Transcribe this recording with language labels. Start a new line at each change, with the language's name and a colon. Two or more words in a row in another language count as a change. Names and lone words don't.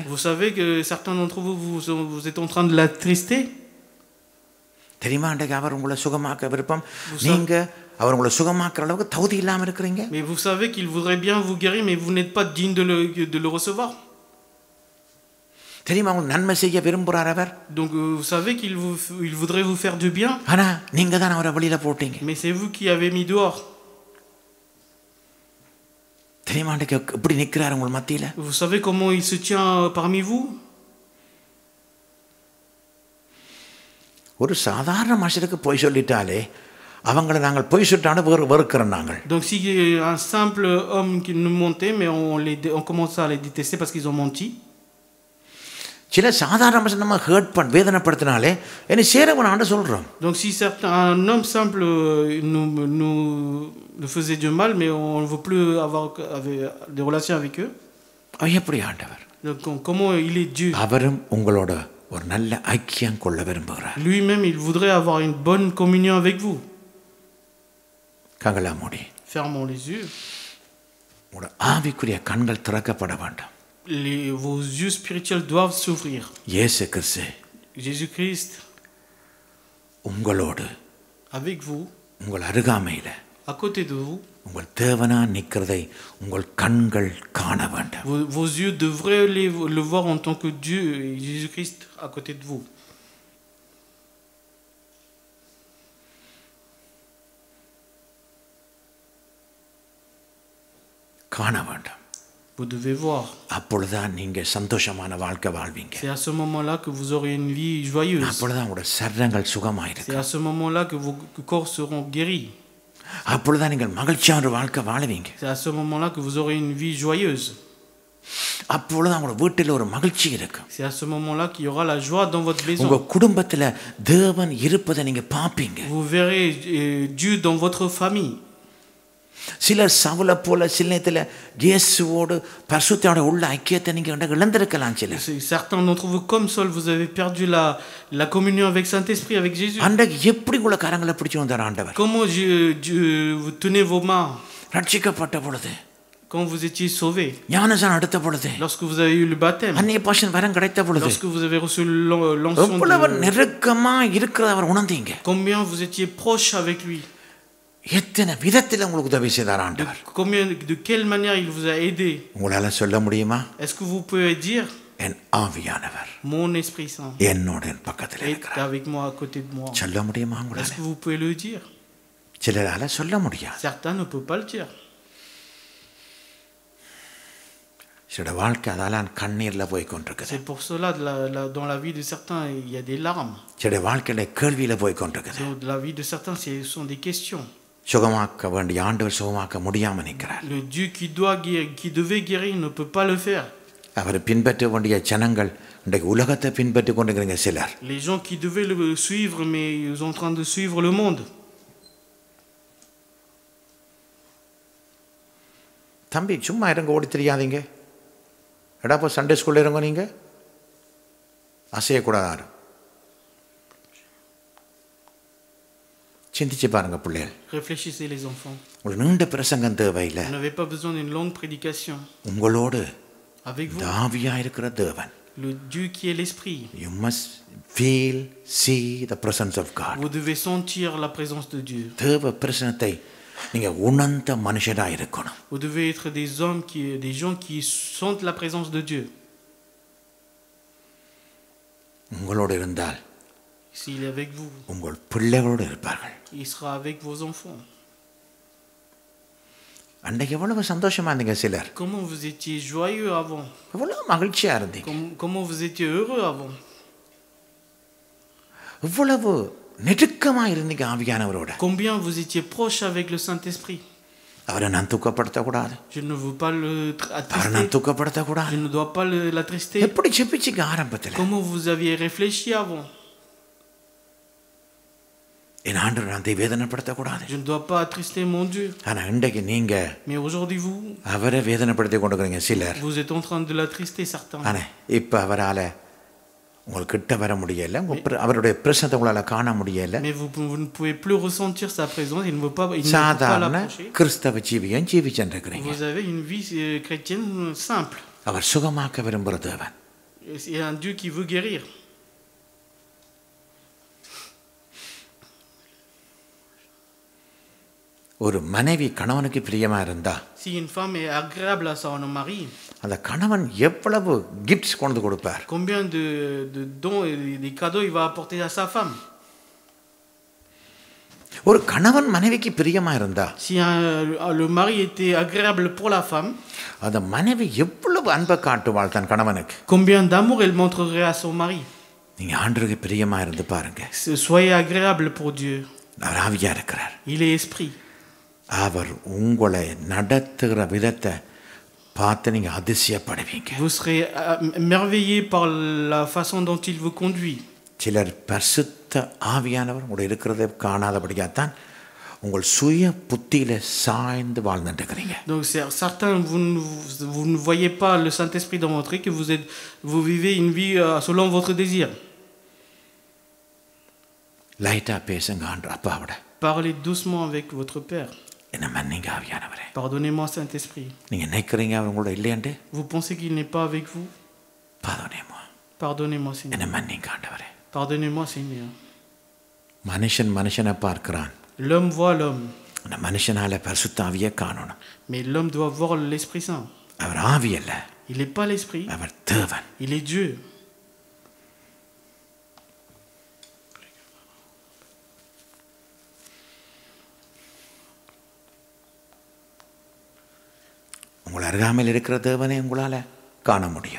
French: Vous savez que certains d'entre vous, vous êtes en train de l'attrister.
Tamil: தெரியுமா, அன்றைக்கு அவர் உங்களை சுகமாக்க விருப்பம், நீங்க அவர் உங்களை சுகமாக்குற அளவுக்கு தகுதி இல்லாம இருக்கிறீங்க.
French: Mais vous savez qu'il voudrait bien vous guérir, mais vous n'êtes pas digne de le recevoir.
Tamil: தெரியுமா, உங்களுக்கு நன்மை செய்ய விரும்புறார் அவர்.
French: Donc vous savez qu'il voudrait vous faire du bien.
Tamil: ஆனா நீங்க தான் அவரை வெளியில போட்டீங்க.
French: Mais c'est vous qui avez mis dehors.
Tamil: தெரியுமா, அன்றைக்கு எப்படி நிற்கிறார் உங்கள் மத்தியில.
French: Vous savez comment il se tient parmi vous.
Tamil: ஒரு சாதாரண மனுஷனுக்கு பொய் சொல்லிட்டாலே அவங்களை நாங்கள் பொய் சொல்லிட்டாலும் வெறுக்கிறோம் நாங்கள்.
French: Donc si un simple homme qui nous mentait, mais on commence à les détester parce qu'ils ont menti.
Tamil: சில சாதாரண மனுஷன் நம்ம ஹர்ட் வேதனைப்படுத்தினாலே என்னை சேரவனான்னு சொல்றோம்.
French: Donc si un homme simple nous faisait du mal, mais on ne veut plus avoir des relations avec eux.
Tamil: எப்படி ஆண்டவர்?
French: Donc comment il est Dieu?
Tamil: அவரும் உங்களோட ஒரு நல்ல ஐக்கியம் கொள்ள விரும்புகிறார்.
French: Lui-même, il voudrait avoir une bonne communion avec vous.
Tamil: கண்களை மூடி.
French: Fermons les yeux.
Tamil: உங்களோட ஆவிக்குரிய கண்கள் திறக்கப்பட வேண்டும்.
French: Vos yeux spirituels doivent s'ouvrir.
Tamil: இயேசு கிறிஸ்து
French: Jésus-Christ
Tamil: உங்களோடு
French: avec vous,
Tamil: உங்கள் அருகாமையில
French: à côté de vous.
Tamil: உங்கள் தேவனா நிற்கிறதை உங்கள் கண்கள் காண வேண்டும்.
French: Vos yeux devraient le voir en tant que Dieu et Jésus-Christ à côté de vous.
Tamil: காண வேண்டும்.
French: Vous devez voir.
Tamil: அப்பொழுதுதான் நீங்க சந்தோஷமான வாழ்க்கை வாழ்வீங்க.
French: C'est à ce moment-là que vous aurez une vie joyeuse.
Tamil: அப்பொழுதுதான் உங்களோட சரீரங்கள் சுகமாயிருக்கும்.
French: C'est à ce moment-là que vos corps seront guéris.
Tamil: அப்பொழுதுதான் நீங்கள் மகிழ்ச்சியான வாழ்க்கை வாழுவீங்க.
French: C'est à ce moment-là que vous aurez une vie joyeuse.
Tamil: அப்பொழுதுதான் உங்களோட வீட்டில் ஒரு மகிழ்ச்சி இருக்கும்.
French: C'est à ce moment-là qu'il y aura la joie dans votre maison.
Tamil: உங்க குடும்பத்துல தேவன் இருப்பதை நீங்க பாப்பீங்க.
French: Vous verrez Dieu dans votre famille.
Tamil: சிலர் சவுல போல சில நேரத்தில் இயேசுவோடு பரிசுத்தோட உள்ள ஐக்கியத்தை நீங்க இழந்திருக்கலாம். சிலர்
French: certains d'entre vous comme Saul, vous avez perdu la communion avec Saint-Esprit, avec Jésus.
Tamil: அன்றைக்கு எப்படி உள்ள கரங்களை பிடிச்சு வந்தார் ஆண்டவர்?
French: Comment Dieu vous tenez vos mains
Tamil: ரட்சிக்கப்பட்ட பொழுது,
French: quand vous étiez sauvés,
Tamil: ஞானஸ்நானம் எடுத்த பொழுது,
French: lorsque vous avez eu le baptême,
Tamil: அந்நிய பாஷை வரம் கிடைத்த பொழுது,
French: lorsque vous avez reçu l'onction,
Tamil: எவ்வளவு நெருக்கமா இருக்கிறத அவர் உணர்ந்தீங்க.
French: combien vous étiez proche avec lui.
Tamil: எத்தனை விதத்தில் உங்களுக்கு உதவி செய்தார் ஆண்டவர்.
French: De quelle manière il vous a aidé.
Tamil: உங்களால சொல்ல முடியுமா?
French: Est-ce que vous pouvez dire
Tamil: என் ஆவியானவர்
French: mon Esprit Saint
Tamil: என்னோட பக்கத்தில்
French: est
Tamil: இருக்கிறார்?
French: avec moi, à côté de moi.
Tamil: சொல்ல முடியுமா
French: Est-ce
Tamil: உங்களால?
French: que vous pouvez le dire?
Tamil: சிலரால சொல்ல முடியாது.
French: Certains ne peuvent pas le dire.
Tamil: சில வாழ்க்கை அதால கண்ணீர்ல போய் கொண்டிருக்குது.
French: C'est pour cela dans la vie de certains il y a des larmes.
Tamil: சில வாழ்க்கையில கேள்வியில போய் கொண்டிருக்குது.
French: Dans la vie de certains ce sont des questions.
Tamil: சுகமாக்க வேண்டிய ஆண்டவர் சுகமாக்க முடியாம நிற்கிறார்.
French: Le Dieu qui devait guérir ne peut pas le faire.
Tamil: அவரை பின்பற்ற வேண்டிய ஜனங்கள் இன்றைக்கு உலகத்தை பின்பற்றி கொண்டிருக்கிறீங்க சிலர்.
French: Les gens qui devaient le suivre, mais ils sont en train de suivre le monde.
Tamil: தம்பி சும்மா இருங்க, ஓடி தெரியாதீங்க. எடாப்போ
English: Sunday school
Tamil: இருங்க, நீங்கள் அசையக்கூடாது யாரும். சிந்திச்சு பாருங்க பிள்ளைகள்.
French: Réfléchissez les enfants.
Tamil: ஒரு நீண்ட பிரசங்கம் தேவையில்லை.
French: Vous n'avez pas besoin d'une longue prédication.
Tamil: உங்களோடு
French: Avec vous,
Tamil: தாவியா இருக்கிற தேவன்.
French: le Dieu qui est l'Esprit.
English: You must feel, see the presence of God.
French: Vous devez sentir la présence de Dieu.
Tamil: தேவ பிரசனத்தை நீங்க உணர்ந்த மனுஷராக இருக்கணும்.
French: Vous devez être des gens qui sentent la présence de Dieu.
Tamil: உங்களோடு இருந்தால்
French: S'il est avec vous,
Tamil: உங்கள் பிள்ளைகளோடு இருப்பார்கள்.
French: il sera avec vos enfants.
Tamil: அன்றைக்கு எவ்வளவு சந்தோஷமா இருந்தீங்க சிலர்.
French: Comment vous étiez joyeux avant?
Tamil: எவ்வளவு மகிழ்ச்சியா இருந்தீங்க.
French: Comment vous étiez heureux avant?
Tamil: எவ்வளவு நெருக்கமா இருந்தீங்க ஆவியானவரோட.
French: Combien vous étiez proche avec le Saint-Esprit?
Tamil: அவரை நான் துக்கப்படுத்தக்கூடாது.
French: Je ne veux pas le
Tamil: அவரை நான்
French: attrister.
Tamil: துக்கப்படுத்தக்கூடாது.
French: Je ne dois pas l'attrister.
Tamil: எப்படி செப்பிச்சிங்க ஆரம்பத்தில்.
French: Comment vous aviez réfléchi avant?
Tamil: என் ஆண்டவர் நான் வேதனைப்படுத்தக்கூடாது.
French: Je ne dois pas attrister mon Dieu.
Tamil: ஆனா இன்றைக்கு நீங்க
French: Mais aujourd'hui, vous
Tamil: அவரை வேதனைப்படுத்தி கொண்டிருக்கிறீங்க சிலர்.
French: êtes en train de l'attrister, certains.
Tamil: ஆனா இப்ப அவரால உங்களுக்கு கிட்ட வர முடியல, அவருடைய பிரசனத்தை உங்களால காண முடியல.
French: Mais vous ne pouvez plus ressentir sa présence. Il ne veut pas
Tamil: சாதாரண
French: l'approcher.
Tamil: கிறிஸ்தவ ஜீவியம் ஜீவிச்சென்றிருக்கிறீங்க.
French: Vous avez une vie chrétienne simple.
Tamil: அவர் சுகமாக்க விரும்புகிற தேவன்.
French: C'est un Dieu qui veut guérir.
Tamil: ஒரு மனைவி கணவனுக்கு பிரியமா இருந்தா,
French: Si une femme est agréable à son mari,
Tamil: அந்த கணவன் எவ்வளவு கிஃப்ட்ஸ் கொண்டு கொடுப்பார்.
French: combien de dons et des cadeaux il va apporter à sa femme.
Tamil: ஒரு கணவன் மனைவிக்கு பிரியமா இருந்தா,
French: Si le mari était agréable pour la femme,
Tamil: அந்த மனைவி எவ்வளவு அன்பை காட்டுவாள் தன் கணவனுக்கு.
French: combien d'amour elle montrerait à son mari.
Tamil: நீங்க ஆண்டவருக்கு பிரியமா இருந்து பாருங்க.
French: Soyez agréable pour Dieu.
Tamil: அவர் ஆவியா இருக்கிறார்.
French: Il est esprit.
Tamil: அவர் உங்களை நடத்துகிற விதத்தை பார்த்து நீங்க அதிசயப்படுவீங்க.
French: Vous serez émerveillé par la façon dont il vous conduit.
Tamil: சிலர் பரிசுத்த ஆவியானவர் உங்களை இருக்கிறதை காணாதபடியாத்தான் உங்கள் சுய புத்தியில சாய்ந்து வாழ்ந்துட்டு இருக்கிறீங்க.
French: Donc certains vous ne voyez pas le Saint-Esprit dans votre vie, que vous vivez une vie selon votre désir.
Tamil: லைட்டா பேசுங்க ஆண்டவர் அப்பாவோட.
French: Parlez doucement avec votre Père.
Tamil: என்ன மன்னிங்க ஆவியானவரே.
French: Pardonnez-moi, Saint-Esprit.
Tamil: நீங்க நினைக்கிறீங்க அவர் உங்களோட இல்லையாண்டு.
French: Vous pensez qu'il n'est pas avec vous? Pardonnez-moi. Pardonnez-moi,
Tamil: என்ன
French: Seigneur.
Tamil: மன்னிங்க ஆண்டவரே.
French: Pardonnez-moi, Seigneur.
Tamil: மனுஷனை பார்க்கிறான்.
French: L'homme voit l'homme,
Tamil: அந்த மனுஷனால பரிசுத்த ஆவியை காணணும்.
French: mais l'homme doit voir l'Esprit Saint.
Tamil: அவர் ஆவி அல்ல.
French: Il n'est pas l'Esprit,
Tamil: அவர் தேவன்.
French: il est Dieu.
Tamil: உங்கள் அருகாமையில் இருக்கிற தேவனை உங்களால காண முடியும்.